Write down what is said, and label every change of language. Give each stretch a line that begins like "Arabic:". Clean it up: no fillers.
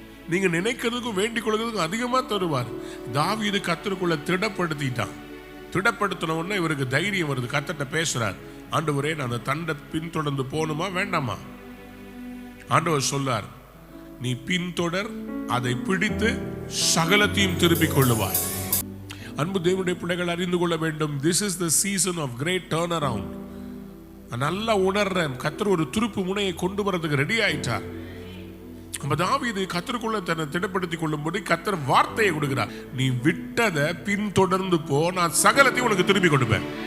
Tamil: நீங்க நினைக்கிறதுக்கும் வேண்டிக் கொள்றதுக்கும் அதிகமா தருவார். தாவீது கர்த்தருக்குள்ள திடப்படுத்திட்டான். திடப்படுத்தின உடனே இவருக்கு தைரியம் வருது. கர்த்தர்ட்ட பேசுறார், ஆண்டவரே நான் அந்த தண்டை பின்தொடர்ந்து போகணுமா வேண்டாமா? ஆண்டவர் சொல்லார், நீ பின்தொடர், அதை பிடித்து சகலத்தையும் திருப்பிக் கொள்ளுவார். அன்பு தேவனுடைய பிள்ளைகள் அறிந்து கொள்ள வேண்டும்,
English: this is the season of great turnaround.
Tamil: நல்லா உணர்றேன், கர்த்தர் ஒரு துருப்பு முனையை கொண்டு வரதுக்கு ரெடி ஆயிட்டார். நம்ம தாவீது கர்த்தருக்குள்ள தன்னை திடப்படுத்தி கொள்ளும்போது கர்த்தர் வார்த்தையை கொடுக்கிறார், நீ விட்டதை பின்தொடர்ந்து போ, நான் சகலத்தையும் உனக்கு திரும்பி கொடுப்பேன்.